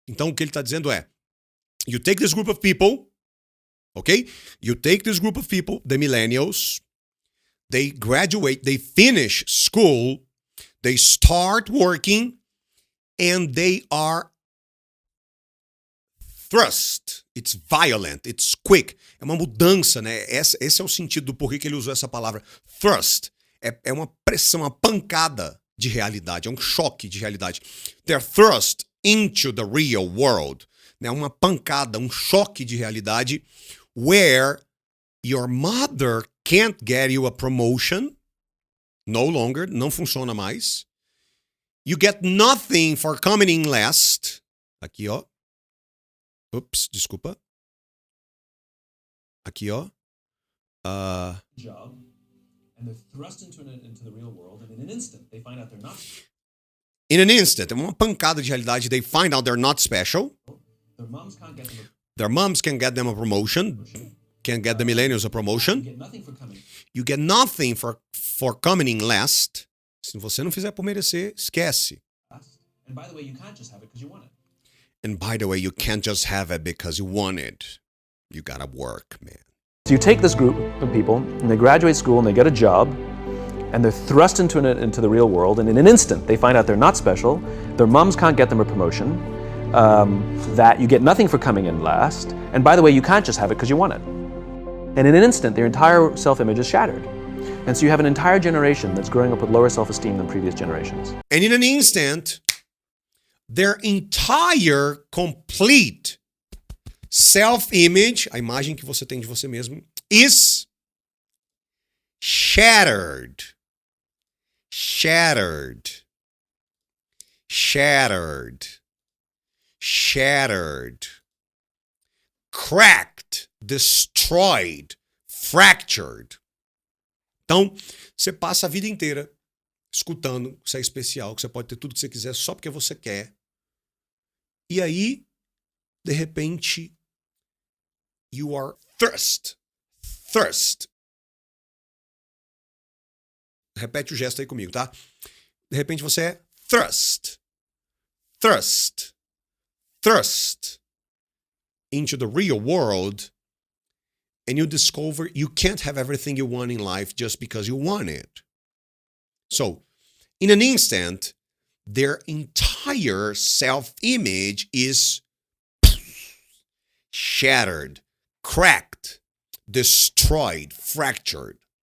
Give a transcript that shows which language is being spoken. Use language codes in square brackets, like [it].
[pt] Então, o que ele está dizendo é, [en] you take this group of people, okay? You take this group of people, the millennials, they graduate, they finish school, they start working, and they are thrust. It's violent, it's quick. [pt] É uma mudança, né? Esse é o sentido do porquê que ele usou essa palavra. Thrust. É uma pressão, uma pancada de realidade, é um choque de realidade. [en] They're thrust into the real world. Né? Uma pancada, um choque de realidade where your mother can't get you a promotion. No longer, [pt] não funciona mais. [en] You get nothing for coming in last. [pt] Aqui, ó. Ups, desculpa. Aqui, ó. [en] Job, and they're thrust into the real world, and in an instant they find out they're not. In an instant, [pt] é uma pancada de realidade. [en] They find out they're not special. Their moms can't get them Their moms can get them a promotion. Can't get the millennials a promotion. You get nothing for coming. You get nothing for coming in last. [pt] Se você não fizer por merecer, esquece. [en] And by the way, you can't just have it because you want it. And by the way, you can't just have it because you want it. You gotta work, man. So you take this group of people, and they graduate school, and they get a job, and they're thrust into the real world, and in an instant, they find out they're not special, their moms can't get them a promotion, that you get nothing for coming in last, and by the way, you can't just have it because you want it. And in an instant, their entire self-image is shattered. And so you have an entire generation that's growing up with lower self-esteem than previous generations. And in an instant, their entire, complete self-image, [pt] a imagem que você tem de você mesmo, [en] is shattered. Shattered. Shattered. Shattered. Cracked. Destroyed. Fractured. [pt] Então, você passa a vida inteira escutando que você é especial, que você pode ter tudo que você quiser só porque você quer. E aí, de repente, [en] you are thirst. Thirst. [pt] Repete o gesto aí comigo, tá? De repente você é thrust. [en] Thrust. Thrust into the real world, and you discover you can't have everything you want in life just because you want it. So, in an instant, their entire self-image is shattered, cracked, destroyed, fractured.